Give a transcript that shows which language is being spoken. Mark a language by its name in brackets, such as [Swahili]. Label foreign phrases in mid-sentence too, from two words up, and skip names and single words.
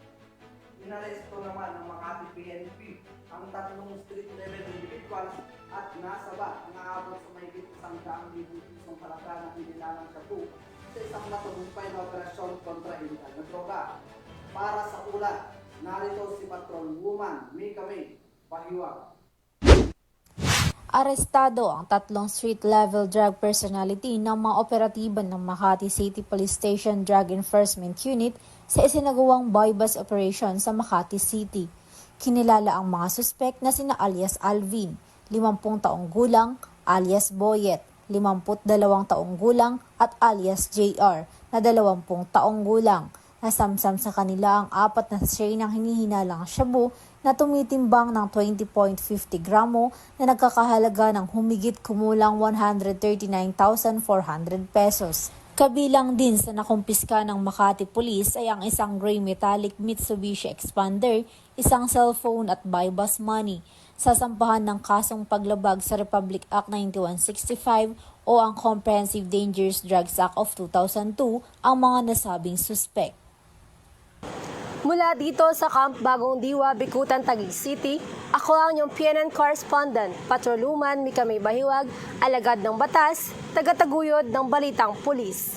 [Filipino] Inaresto naman ng Makati PNP ang 3 [English] street-level individuals [Filipino] at nasaba na aabot sa mahigit 100,000 pisong halaga ng inilalang shabu sa isang matagumpay na operasyon kontra illegal na droga. Para sa ulat, narito si Patrolwoman Mika May Pahiwag. Arestado ang 3 [English] street-level drug personality [Filipino] ng mga operatiba ng Makati City Police Station Drug Enforcement Unit sa isinagawang [English] buy-bust operation [Filipino] sa Makati City. Kinilala ang mga suspek na sina alias Alvin, 50 taong gulang, alias Boyet, 52 taong gulang at alias JR na 20 taong gulang. Nasamsam sa kanila ang 4 na tray ng hinihinalang shabu na tumitimbang ng 20.50 gramo na nagkakahalaga ng humigit kumulang 139,400 pesos. Kabilang din sa nakumpiska ng Makati Police ay ang isang [English] gray metallic [Filipino] Mitsubishi Expander, isang cellphone at [English] buy-bus money. [Filipino] Sasampahan ng kasong paglabag sa Republic Act 9165 o ang Comprehensive Dangerous Drugs Act of 2002 ang mga nasabing suspek. Mula dito sa Camp Bagong Diwa, Bikutan, Taguig City, ako ang inyong PNN correspondent, Patrolwoman Mika May Bahiwag, alagad ng batas, tagataguyod ng balitang pulis.